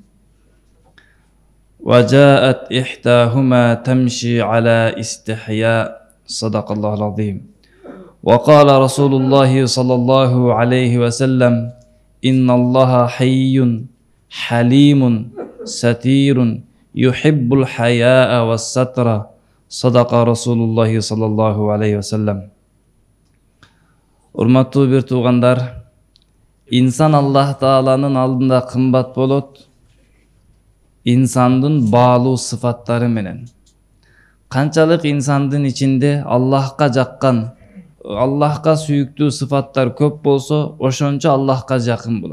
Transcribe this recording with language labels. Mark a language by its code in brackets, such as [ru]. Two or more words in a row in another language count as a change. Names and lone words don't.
[ar] وجاءت إحداهما تمشي على استحياء صدق الله العظيم وقال رسول الله صلى الله عليه وسلم إن الله حي حليم ستير يحب الحياء والستر صدق رسول الله صلى الله عليه وسلم. [ky] Урматтуу бир туугандар, инсан Аллах Тааланын алдында кымбат болот инсандын баалуу сыфаттары менен. Канчалык инсандын ичинде Аллахка жаккан, Аллахка сүйүктүү сыфаттар көп болсо, ошончо Аллахка жакын болот.